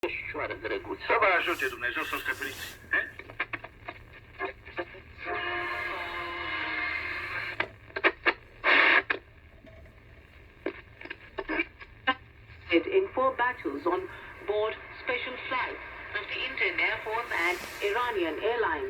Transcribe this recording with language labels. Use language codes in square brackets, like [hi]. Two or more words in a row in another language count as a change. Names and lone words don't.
[ro] Șoară drăguță. Să vă ajute Dumnezeu să o stăpâniți. [en] In 4 battles on board special flights of the Indian Air Force and Iranian Airlines.